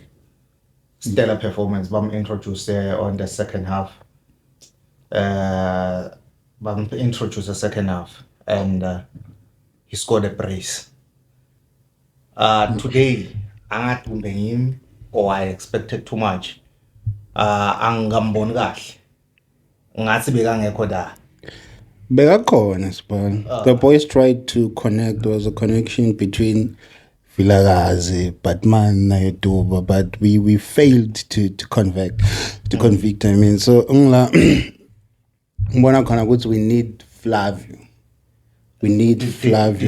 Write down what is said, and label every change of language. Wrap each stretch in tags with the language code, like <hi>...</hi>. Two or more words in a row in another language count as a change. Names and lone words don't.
<en>Stellar performance. Bam introduced there on the second half. Bam introduced the second half and he scored a brace. Today, angathumbe him or I expected too much.</en> <zu>Angamboni kahle. Ngathi bekangekho da. Bekakhona sibona.</zu> <en>The boys tried to connect. There was a connection between Vilakazi, Batman, Nayotuba, but we failed to convict. I mean, so we need Flavio. We need Flavio.</en>